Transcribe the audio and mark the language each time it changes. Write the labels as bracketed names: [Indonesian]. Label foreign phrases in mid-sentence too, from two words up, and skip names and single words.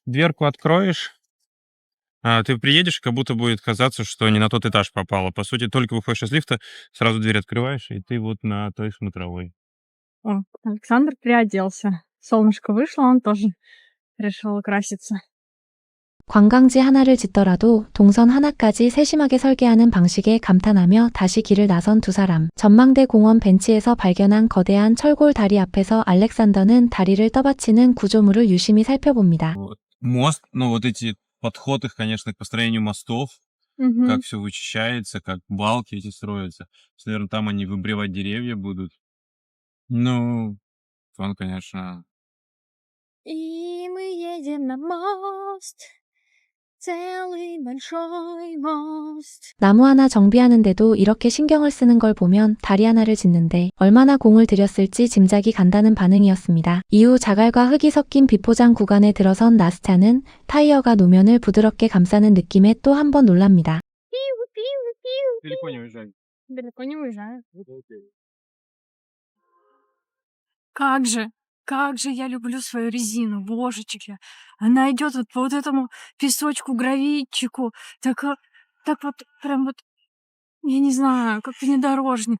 [Russian] Дверку откроешь, ты приедешь, как будто будет казаться, что не на тот этаж попала. По сути, только выходишь из лифта, сразу дверь открываешь, и ты вот на той смотровой. О, Александр приоделся. Солнышко вышло, он тоже решил украситься. [Korean] 관광지 하나를 짓더라도 동선 하나까지 세심하게 설계하는 방식에 감탄하며 다시 길을 나선 두 사람. 전망대 공원 벤치에서 발견한 거대한 철골 다리 앞에서 알렉산더는 다리를 떠받치는 구조물을 유심히 살펴봅니다. [Russian] Вот. Мост, ну вот эти подход их, конечно, к построению мостов, как все вычищается, как балки эти строятся. Наверное, там они выбривать деревья будут. Ну, он, конечно... И мы едем на мост, целый большой мост. [Korean] 나무 하나 정비하는데도 이렇게 신경을 쓰는 걸 보면 다리 하나를 짓는데 얼마나 공을 들였을지 짐작이 간다는 반응이었습니다. 이후 자갈과 흙이 섞인 비포장 구간에 들어선 나스타는 타이어가 노면을 부드럽게 감싸는 느낌에 또 한 번 놀랍니다. [Russian] Далеко не уезжай. Далеко не уезжаю. Окей. Как же я люблю свою резину, божечки. Она идет вот по вот этому песочку, гравийчику, так вот прям вот, я не знаю, как внедорожник.